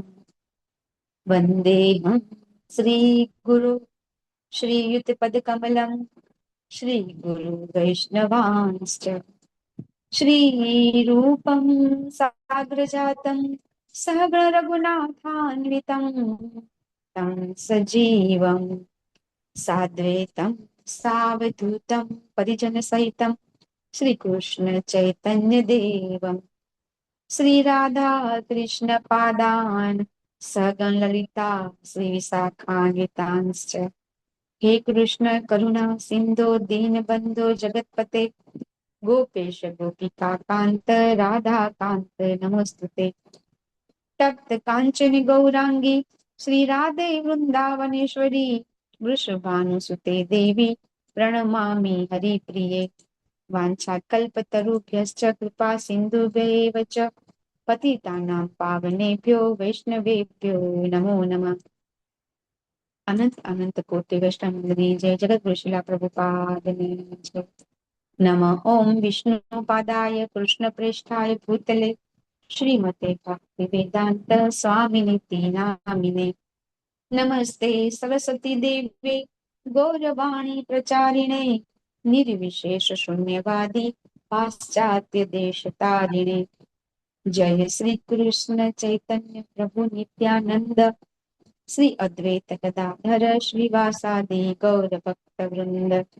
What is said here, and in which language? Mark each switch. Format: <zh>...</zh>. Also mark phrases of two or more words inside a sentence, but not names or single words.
<sa>वन्देऽहं श्रीगुरु श्रीयुतपदकमलं श्रीगुरु वैष्णवांश्च श्रीरूपं साग्रजातं सहगण रघुनाथान्वितं तं सजीवं साद्वैतं सावधूतं परिजनसहितं श्रीकृष्ण चैतन्यदेवं श्रीराधा कृष्ण पादान् સગણ લલિતા શ્રી વિશાખાન્વિતાંશ્ચ હે કૃષ્ણ કરુણા સિંધો દીનબંધો જગતપતે ગોપેશ ગોપિકા કાંત રાધા કાંત નમોસ્તુતે તપ્ત કાંચન ગૌરાંગી શ્રી રાધે વૃંદાવનેશ્વરી વૃષભાનુસુતે દેવી પ્રણમામિ હરિપ્રિયે વાંછાકલ્પતરુભ્યશ્ચ કૃપા સિંધુભ્યૈવ ચ પતિતાનાં પાવનેભ્યો વૈષ્ણવેભ્યો નમો નમઃ.</sa> <gu>અનંત અનંત કોટી વૈષ્ણવની જય. જગતગુરુ શ્રીલા પ્રભુપાદની જય.</gu> <sa>નમઃ ઓમ વિષ્ણુપાદાય કૃષ્ણપ્રેષ્ઠાય ભૂતલે શ્રીમતે ભક્તિવેદાંત સ્વામિનિતિ નામિને નમસ્તે સરસ્વતી દેવે ગૌરવાણી પ્રચારિણે નિર્વિશેષ શૂન્યવાદી પાશ્ચાત્ય દેશતારિણે જય શ્રી કૃષ્ણ ચૈતન્ય પ્રભુ નિત્યાનંદ શ્રી અદ્વૈત ગદાધર શ્રીવાસાદિ ગૌર ભક્ત વૃંદ.</sa>